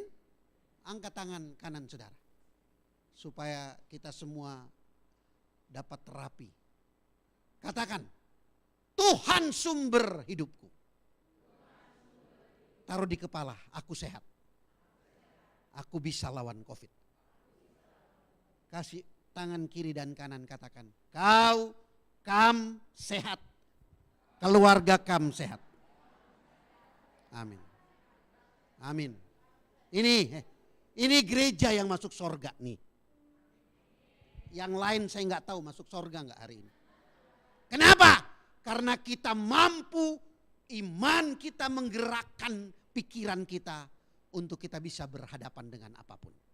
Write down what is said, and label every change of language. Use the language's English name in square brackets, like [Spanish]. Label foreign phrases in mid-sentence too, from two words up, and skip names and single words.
[Indonesian] Angkat tangan kanan saudara. Supaya kita semua dapat terapi. Katakan, Tuhan sumber hidupku. Taruh di kepala, aku sehat. Aku bisa lawan COVID. Kasih tangan kiri dan kanan, katakan, kam sehat. Keluarga kam sehat. Amin. Amin. Ini gereja yang masuk sorga nih. Yang lain saya nggak tahu masuk sorga nggak hari ini. Kenapa? Karena kita mampu, iman kita menggerakkan pikiran kita untuk kita bisa berhadapan dengan apapun.